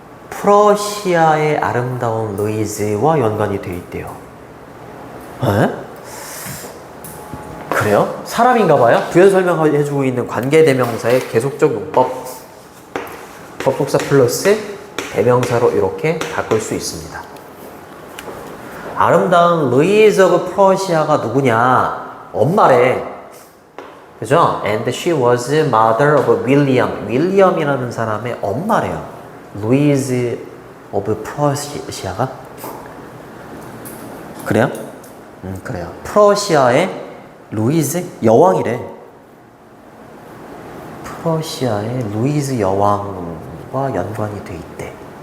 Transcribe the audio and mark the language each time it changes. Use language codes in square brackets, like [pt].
[ko] 프러시아의 아름다운 루이즈와 연관이 되어 있대요. 에? 그래요? 사람인가 봐요? 부연 설명해주고 있는 관계대명사의 계속적 용법. 접속사 플러스 대명사로 이렇게 바꿀 수 있습니다. 아름다운 루이즈 오브 프러시아가 누구냐? 엄마래. 그죠? [en] And she was mother of William. [ko] 윌리엄이라는 사람의 엄마래요. 루이즈 오브 프러시아가? 그래요? 그래요. 프러시아의 루이즈 여왕이래. 프러시아의 루이즈 여왕과 연관이 돼 있대.